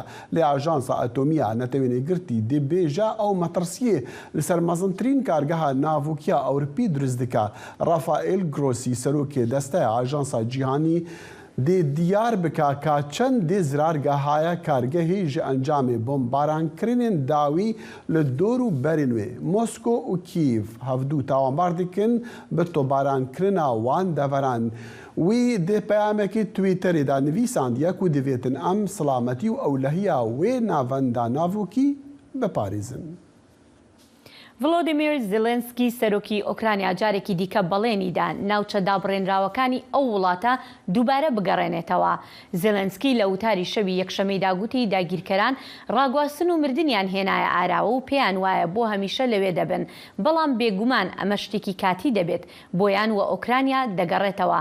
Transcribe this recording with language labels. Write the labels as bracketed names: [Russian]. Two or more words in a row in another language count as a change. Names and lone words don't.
[Kurdish] لێ ئاژانسا ئەتۆمیە نەتەوێنێگرتی دێبێژە ئەو مەترسیە لەسەر مەزنترین کارگەها ناڤوکیە ئەوروپی دروست دکە ڕافائێل گرۆسی سەرۆکێ دەستەیە ئاژانسا جیهانی دێ دیار بکە کە چەند دێ زرارگەهایە کارگەهی ji ئەنجامێ بۆمبارانکردنên dawî li dor û berên wê Mosko û Kîv hevdû tawanbar dikin bi tobarankrina wan deveran wî dê peyamekî Twîtterê da nivîsandiye ku divêtin em silametî û ewlehiya wê navenda navokî biparêzin. [Central Kurdish] ڤڵۆدیمیر زیلێنسکی سەرۆکی ئۆکرانیا جارێکی دیکە بەڵێنیدا ناوچە دابڕێنراوەکانی ئەو وڵاتە دووبارە بگەڕێنێتەوە. زیلێنسکی لە وتاری شەوی یەکشەمەیدا گوتی داگیرکەران ڕاگواستن و مردنیان هێنایە ئاراوە و پێیان وایە بۆ هەمیشە لەوێ دەبن بەڵام بێگومان ئەمە شتێکی کاتی دەبێت بۆیان و ئۆکرانیا دەگەڕێتەوە.